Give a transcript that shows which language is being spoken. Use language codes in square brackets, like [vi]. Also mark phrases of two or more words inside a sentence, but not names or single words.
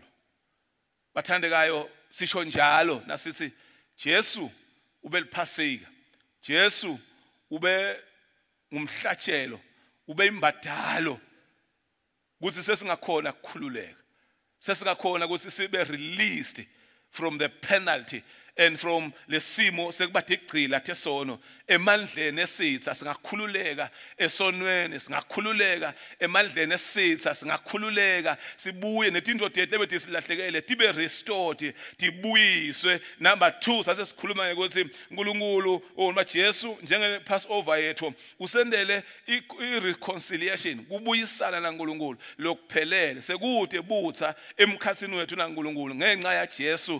[ss] Bathandekayo sisho njalo nasithi Jesu ube liphasika, Jesu ube ngumhlatshelo, ube imbadalo ukuthi sesingakhona ukukhululeka, sesingakhona ukuthi sibe [en] released from the penalty and from [ss] lesimo sekubade igcila thesono emandleni esitha singakhululeka esonweni, singakhululeka emandleni esitha singakhululeka sibuye netindodi yethu lebethi silahlekele tibe restored, tibuyiswe. Number 2 sase sikhuluma ukuthi uNkulunkulu noma Jesu njenge Passover yethu usendele i-reconciliation, kubuyisana naNkulunkulu lokuphelele sekude butha emkhathini wethu naNkulunkulu ngenxa ya Jesu.